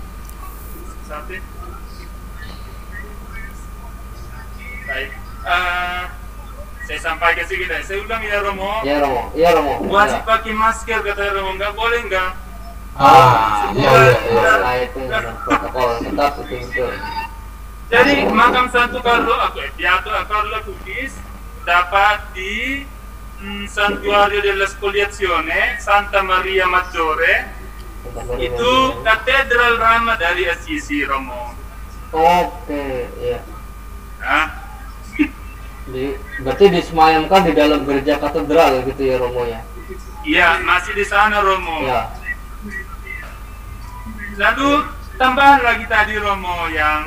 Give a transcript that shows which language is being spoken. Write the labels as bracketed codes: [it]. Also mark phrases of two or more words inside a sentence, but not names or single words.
[id] Baik. Saya sampaikan sedikit. Saya ulang ya Romo. Ya Romo. Iya Romo. Wajib pakai masker kata Romo. Nggak boleh nggak? Iya. Itu protokol tetap itu. Jadi makam Santo Beato Carlo Acutis dapat di Santuario della Spoliazione, Santa Maria Maggiore, itu katedral Rama dari Assisi, Romo. Oke, ya. Nah, berarti disemayamkan di dalam gereja katedral gitu ya Romo ya? Iya, masih di sana Romo. Ya. Lalu tambahan lagi tadi Romo yang.